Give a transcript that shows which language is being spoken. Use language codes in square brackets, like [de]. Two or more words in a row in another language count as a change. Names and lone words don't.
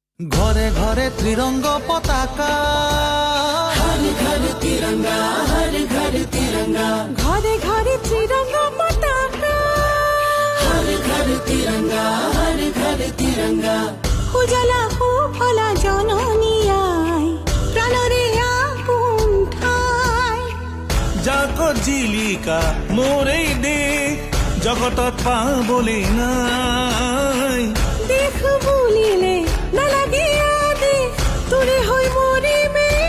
[as] ঘরে ঘরে ত্রিরঙ্গ পতাকা, [hi] हर घर तिरंगा, हर घर तिरंगा, [as] ঘরে ঘরে ত্রিরঙ্গ পতাকা, [hi] हर घर तिरंगा, हर घर तिरंगा। [as] উজালা সুফলা জননী আই, প্রাণরে আপোন ঠাই। জাগত জিলিকা মোৰেই দেশ, জগতত পাবলৈ নাই। দেশ বুলিলে নালাগে আদেশ, তোৰে হৈ মৰিমে